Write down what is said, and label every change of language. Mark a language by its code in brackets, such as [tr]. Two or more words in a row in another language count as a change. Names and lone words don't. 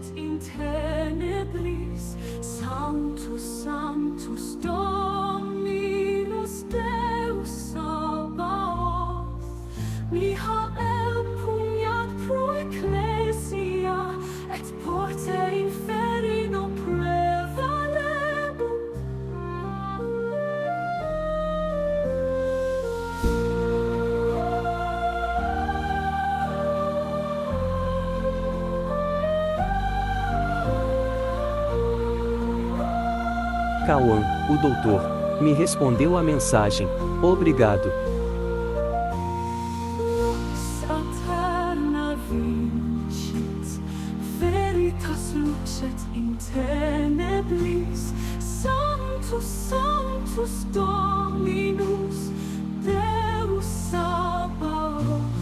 [la] in tenebris, Sanctus, Sanctus, Dominus Deus Sabaoth, Michael pugnat pro ecclesia, et porte inferi non prevalebunt. [pt] Cauã, o doutor, me respondeu a mensagem. Obrigado. [la] Lux aeterna vincit, veritas lucet in tenebris, Sanctus, Sanctus, Dominus Deus Sabaoth,